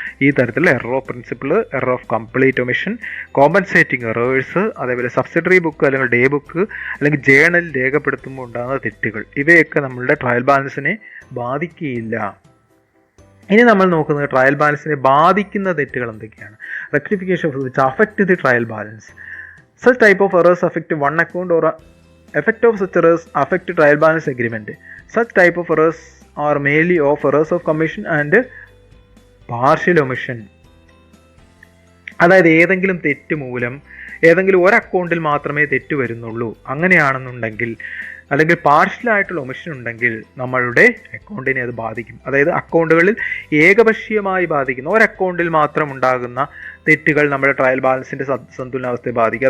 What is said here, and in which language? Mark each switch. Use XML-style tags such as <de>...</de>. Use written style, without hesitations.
<ml>ഈ തരത്തിലുള്ള error of principle, error of complete omission, compensating errors, അതേപോലെ സബ്സിഡറി ബുക്ക് അല്ലെങ്കിൽ ഡേ ബുക്ക് അല്ലെങ്കിൽ ജേണൽ രേഖപ്പെടുത്തുമ്പോൾ ഉണ്ടാകുന്ന തെറ്റുകൾ, ഇവയൊക്കെ നമ്മളുടെ ട്രയൽ ബാലൻസിനെ ബാധിക്കുകയില്ല. ഇനി നമ്മൾ നോക്കുന്നത് ട്രയൽ ബാലൻസിനെ ബാധിക്കുന്ന തെറ്റുകൾ എന്തൊക്കെയാണ്.</ml> <en>Rectification of which affect the trial balance. Such type of errors affect one account or effect of such errors affect trial balance agreement. Such type of errors are mainly of errors of commission and partial omission.</en> <ml>അതായത് ഏതെങ്കിലും തെറ്റ് മൂലം ഏതെങ്കിലും ഒരു അക്കൗണ്ടിൽ മാത്രമേ തെറ്റ് വരുന്നുള്ളൂ, അങ്ങനെയാണെന്നുണ്ടെങ്കിൽ അല്ലെങ്കിൽ പാർഷ്യലായിട്ടുള്ള ഒമിഷൻ ഉണ്ടെങ്കിൽ നമ്മളുടെ അക്കൗണ്ടിനെ അത് ബാധിക്കും. അതായത് അക്കൗണ്ടുകളിൽ ഏകപക്ഷീയമായി ബാധിക്കുന്ന, ഒരു അക്കൗണ്ടിൽ മാത്രം ഉണ്ടാകുന്ന തെറ്റുകൾ നമ്മുടെ ട്രയൽ ബാലൻസിൻ്റെ സന്തുലനാവസ്ഥയെ ബാധിക്കും.</ml>